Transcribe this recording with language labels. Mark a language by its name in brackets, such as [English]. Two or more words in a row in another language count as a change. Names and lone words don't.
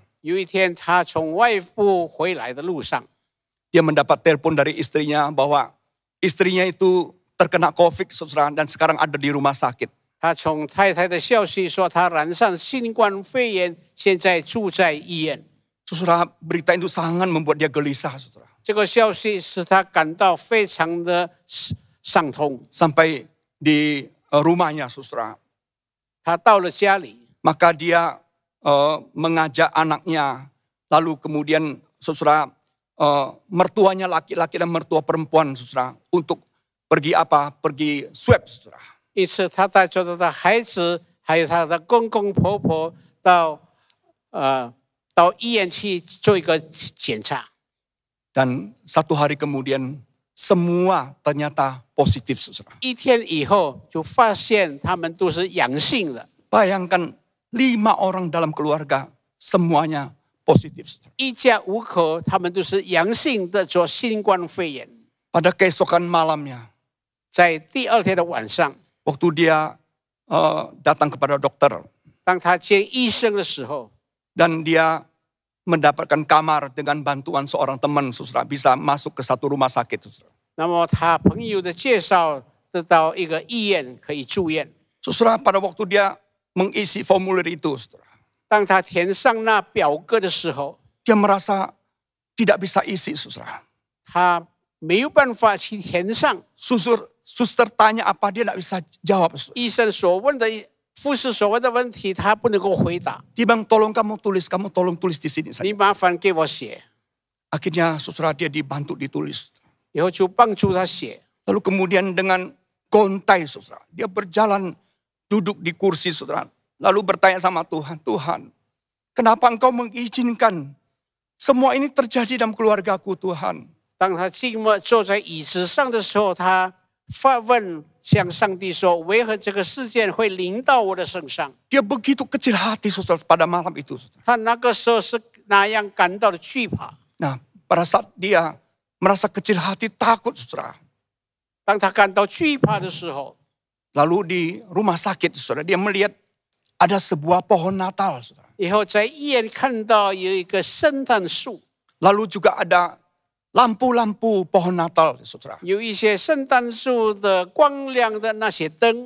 [Chinese] 有一天，他从外部回来的路上， [Indonesian] dia mendapat telepon dari istrinya bahwa istrinya itu terkena COVID, saudara, dan sekarang ada di rumah sakit. [Chinese] 他从太太的消息说，他染上新冠肺炎，现在住在医院。 [Indonesian] Saudara, berita itu sangat membuat dia gelisah, saudara. [Chinese] 这个消息使他感到非常的伤痛。 [Indonesian] Sampai di rumahnya, saudara. [Chinese] 他到了家里， [Indonesian] Maka dia mengajak anaknya, lalu kemudian saudara, mertuanya laki-laki dan mertua perempuan, saudara, untuk pergi apa? Pergi swab, saudara. [Chinese] 因此他带着他的孩子，还有他的公公婆婆到医院去做一个检查。 [Indonesian] Dan satu hari kemudian semua ternyata positif, saudara. [Chinese] 一天以后就发现他们都是阳性了。 [Indonesian] Bayangkan 5 orang dalam keluarga semuanya positif, saudara. [Chinese] 一家五口他们都是阳性的做新冠肺炎。 [Indonesian] Pada keesokan malamnya, [Chinese] 在第二天的晚上， [Indonesian] waktu dia datang kepada dokter [Chinese] 当他见医生的时候， [Indonesian] dan dia mendapatkan kamar dengan bantuan seorang teman, saudara, bisa masuk ke satu rumah sakit, saudara. [Chinese] 那么他朋友的介绍得到一个医院可以住院。 [Indonesian] Saudara, pada waktu dia mengisi formulir itu, saudara, [Chinese] 当他填上那表格的时候， [Indonesian] dia merasa tidak bisa isi, saudara. [Chinese] 他没有办法去填上。 [Indonesian] Suster tanya apa, dia tidak bisa jawab, saudara. [Chinese] 医生所问的、护士所问的问题，他不能够回答。 [Indonesian] Dia bilang, tolong kamu tulis di sini saja. [Chinese] 你麻烦给我写。 [Indonesian] Akhirnya saudara dia dibantu ditulis. [Chinese] 以后就帮助他写。 [Indonesian] Lalu kemudian dengan gontai saudara, dia berjalan duduk di kursi saudara. Lalu bertanya sama Tuhan, Tuhan, kenapa engkau mengizinkan semua ini terjadi dalam keluargaku Tuhan? [Chinese] 当他静默坐在椅子上的时候，他发问向上帝说：“为何这个事件会临到我的身上？” [Indonesian] Dia begitu kecil hati saudara pada malam itu saudara. [Chinese] 他那个时候是那样感到的惧怕。 [Indonesian] Nah pada saat dia merasa kecil hati takut saudara. [Chinese] 当他感到惧怕的时候， [Indonesian] Lalu di rumah sakit saudara dia melihat ada sebuah pohon Natal saudara. [Chinese] 以后在医院看到有一个圣诞树， [Indonesian] Lalu juga ada lampu-lampu pohon Natal saudara. [Chinese] 有一些圣诞树的光亮的那些灯。